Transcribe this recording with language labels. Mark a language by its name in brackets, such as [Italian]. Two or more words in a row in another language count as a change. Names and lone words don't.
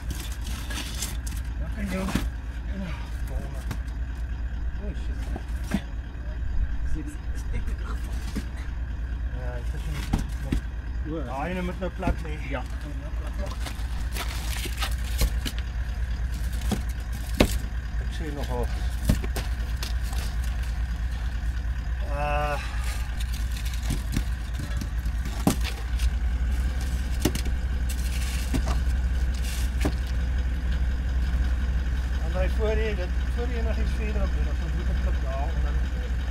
[Afrikaans] Ja, kan jy. [English] Oh shit. [Afrikaans] Ja, dit is nie. Ja, hy moet nou plat lê. Ja. Ek sê nogal. [Dutch] Voor je nog iets verder op doen, dan moet ik het daar onder de deur.